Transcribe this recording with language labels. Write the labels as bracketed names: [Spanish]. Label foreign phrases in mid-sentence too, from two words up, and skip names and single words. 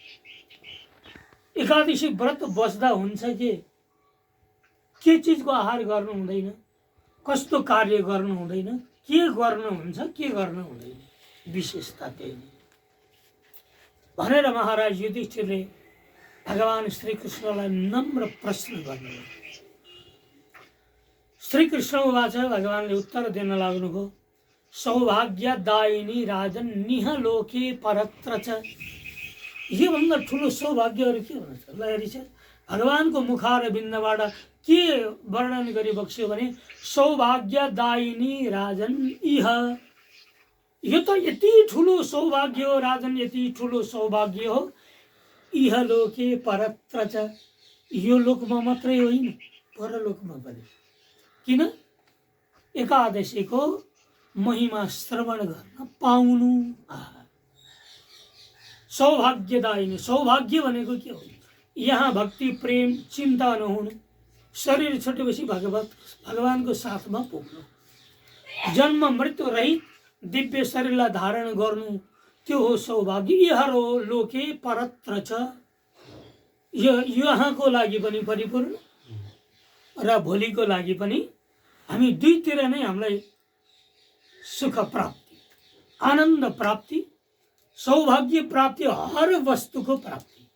[Nepali] एकादशी व्रत बस्दा हुन्छ के चिजको आहार गर्नु हुँदैन, कस्तो कार्य गर्नु हुँदैन, के गर्नु हुन्छ, के गर्नु हुँदैन, विशेषता त्यही भनेर महाराज युधिष्ठिरले भगवान श्रीकृष्णलाई नम्र प्रश्न गर्नुभयो। [Sanskrit] श्रीकृष्ण उवाच, [Nepali] भगवानले उत्तर दिन लाग्नुभयो, [Sanskrit] सौभाग्यदायिनी राजन निह लोके परत्र च। [Nepali] योभन्दा ठुलो सौभाग्यहरू के हुन सक्छ? लहरी छ। भगवानको मुखारविन्दबाट के वर्णन गरी बक्स्यो भने, [Sanskrit] सौभाग्यदायिनी राजन इह। [Nepali] यो त यति ठुलो सौभाग्य हो राजन, यति ठुलो सौभाग्य हो। [Sanskrit] इह लोके परत्र च, [Nepali] यो लोकमा मात्रै होइन, परलोकमा पनि। किन? एकादशीको महिमा श्रवण गर्न पाउनु। सौभाग्यदायिनी, सौभाग्य भनेको के हो? यहाँ भक्ति प्रेम चिन्ता नहुनु, शरीर छुटेपछि भगवानको साथमा पुग्नु, जन्म मृत्यु रहित दिव्य शरीरलाई धारण गर्नु, त्यो हो सौभाग्य। [Sanskrit] इहरो लोके परत्र च, [Nepali] यो यहाँको लागि पनि परिपूर्ण र भोलिको लागि पनि हामी दुईतिर नै हामीलाई सुख प्राप्ति, आनन्द प्राप्ति, सौभाग्य प्राप्ति, हर वस्तुको प्राप्ति।